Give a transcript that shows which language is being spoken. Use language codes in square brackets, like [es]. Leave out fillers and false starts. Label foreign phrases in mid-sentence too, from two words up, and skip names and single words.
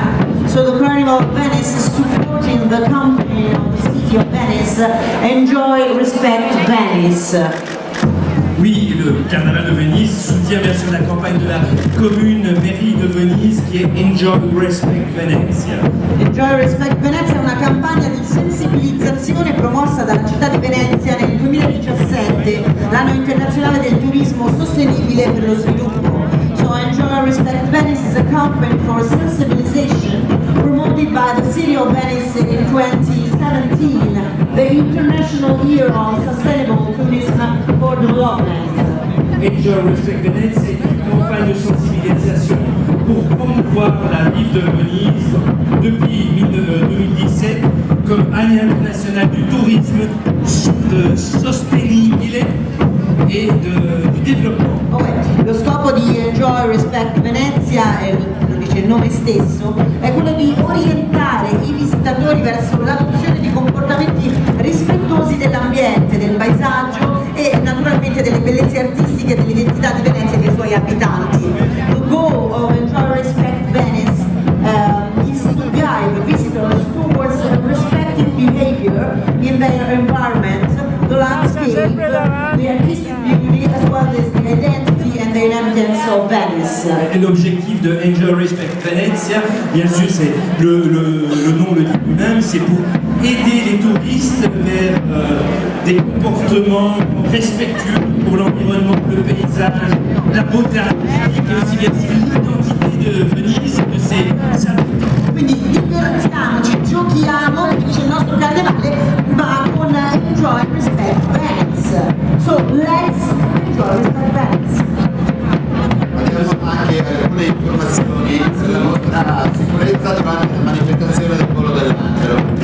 [en] So the Carnival of Venice is supporting the campaign of the city of Venice, Enjoy Respect Venice. [fr] Oui, le Carnaval de Venise soutient bien sûr la campagne de la commune mairie de Venise qui est Enjoy Respect Venezia. [it] Enjoy Respect Venezia è una campagna di sensibilizzazione promossa dalla città di Venezia nel 2017, l'anno internazionale del turismo sostenibile per lo sviluppo. [en] So Enjoy Respect Venice is a campaign for sensibilization promoted by the city of Venice in 2017, the International Year of Sustainable Tourism for Development. [fr] Enjoy Respect Venezia est une campagne de sensibilisation pour promouvoir la ville de Venise depuis 2017 comme année internationale du tourisme [it] sostenibile e [fr] du développement. [it] Lo scopo di Enjoy Respect Venezia, lo dice il nome stesso, è quello di orientare i visitatori verso l'adozione di comportamenti rispettosi dell'ambiente, del paesaggio e naturalmente delle bellezze artistiche e dell'identità di Venezia e dei suoi abitanti. [en] The goal of Enjoy Respect Venice is to guide visitors towards respective behavior in their environment, the landscape, the artistic beauty, as well as the identity and the inhabitants of Venice. [fr] Et l'objectif de Enjoy Respect Venezia, bien sûr, c'est le nom le dit lui-même, c'est pour aider les touristes vers des comportements respectueux pour l'environnement, le paysage, la beauté artistique et aussi bien sûr l'identité de Venise et de ses habitants. [it] Quindi divertiamoci, giochiamo, dice il nostro carnevale, ma con Enjoy Respect Venice. [en] So let's enjoy Respect Venice. [it] Abbiamo anche alcune informazioni sulla nostra sicurezza durante la manifestazione del volo dell'angelo.